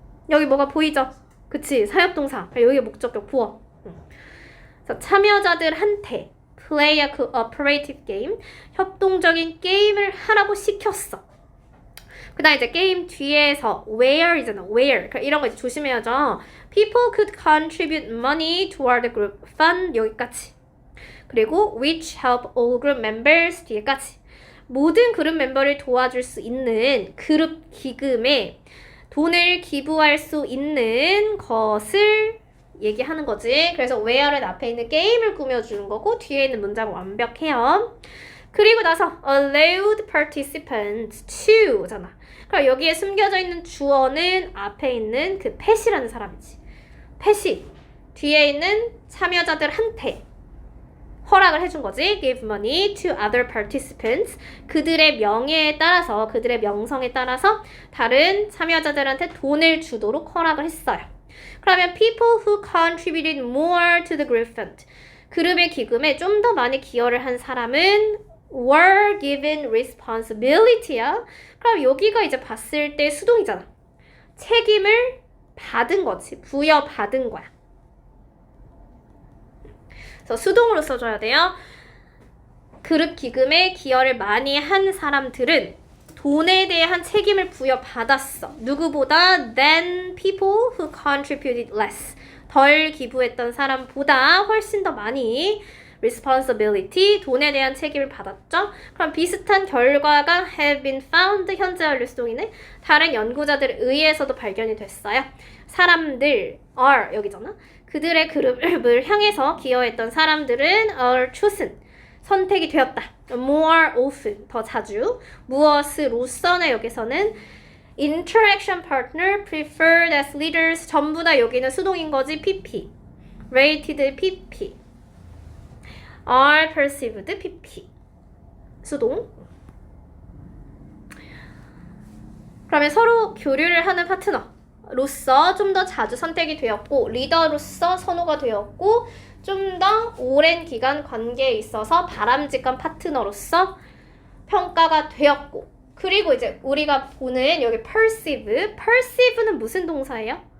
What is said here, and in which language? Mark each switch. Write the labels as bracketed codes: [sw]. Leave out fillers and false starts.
[ko] 여기 뭐가 보이죠? 그치, 사역동사. 여기가 목적격 부어. 그래서 참여자들한테 play a cooperative game, 협동적인 게임을 하라고 시켰어. 그 다음 이제 게임 뒤에서 where이잖아. where. 그러니까 이런 거 이제 조심해야죠. [en] People could contribute money toward the group fund 여기까지. 그리고 which help all group members 뒤에까지. [ko] 모든 그룹 멤버를 도와줄 수 있는 그룹 기금에 돈을 기부할 수 있는 것을 얘기하는 거지. 그래서 where는 앞에 있는 게임을 꾸며주는 거고 뒤에 있는 문장 완벽해요. 그리고 나서 allowed participants to잖아. 그럼 여기에 숨겨져 있는 주어는 앞에 있는 그 팻이라는 사람이지. 팻이 뒤에 있는 참여자들한테 허락을 해준 거지. [en] give money to other participants. [ko] 그들의 명예에 따라서, 그들의 명성에 따라서 다른 참여자들한테 돈을 주도록 허락을 했어요. [en] 그러면 people who contributed more to the group fund. [ko] 그룹의 기금에 좀 더 많이 기여를 한 사람은 [en] were given responsibility [ko] 야. 그럼 여기가 이제 봤을 때 수동이잖아. 책임을 받은 거지. 부여받은 거야. 그래서 수동으로 써줘야 돼요. 그룹 기금에 기여를 많이 한 사람들은 돈에 대한 책임을 부여받았어. [en] 누구보다 than people who contributed less. [ko] 덜 기부했던 사람보다 훨씬 더 많이 responsibility, 돈에 대한 책임을 받았죠. 그럼 비슷한 결과가 [en] have been found, [ko] 현재 완료 수동이네. 다른 연구자들에 의해서도 발견이 됐어요. 사람들 are 여기잖아. 그들의 그룹을 향해서 기여했던 사람들은 are chosen, 선택이 되었다. more often, 더 자주. 무엇으로서는 여기서는 interaction partner, [en] preferred as leaders, [ko] 전부 다 여기는 수동인 거지. PP, rated PP, are perceived PP, 수동. 그러면 서로 교류를 하는 파트너로서 좀 더 자주 선택이 되었고, 리더로서 선호가 되었고, 좀 더 오랜 기간 관계에 있어서 바람직한 파트너로서 평가가 되었고, 그리고 이제 우리가 보는 여기 perceive는 무슨 동사예요?